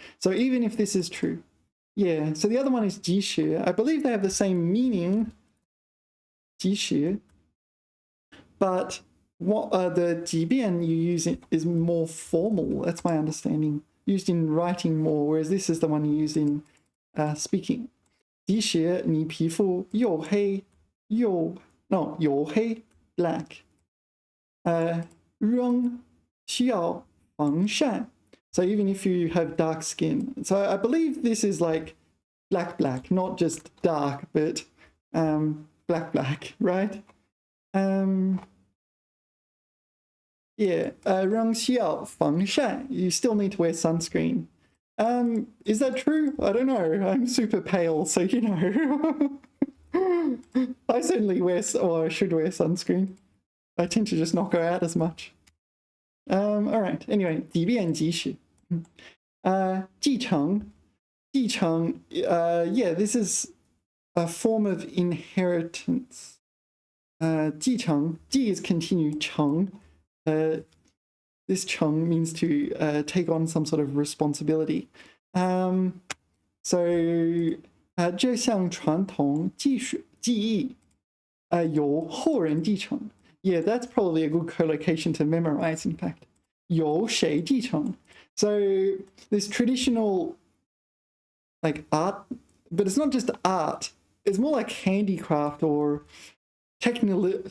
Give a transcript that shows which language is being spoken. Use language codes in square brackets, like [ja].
[en] So even if this is true. Yeah, so the other one is 即时. I believe they have the same meaning. [zh] 即时. [en] But what the 即便 you use it is more formal. That's my understanding. Used in writing more, whereas this is the one you use in speaking. [zh] 即使你皮肤黝黑黝黑 [en] black. [zh] 仍需要防晒. [en] So even if you have dark skin. So I believe this is like black, not just dark, but black, right? [zh] Yeah, 仍需要防晒. [en] You still need to wear sunscreen. Is that true? I don't know. I'm super pale, so you know. I certainly wear, or I should wear sunscreen. I tend to just not go out as much. All right. Anyway, 即便即使. 继承, 继承, yeah, this is a form of inheritance. 继承, 继 is continue, 承, this 承 means to take on some sort of responsibility. [zh] So 这项传统技艺由后人继承. [en] Yeah, that's probably a good collocation to memorize, in fact. [zh] 由谁继承? [en] So this traditional like art, but it's not just art. It's more like handicraft or technical.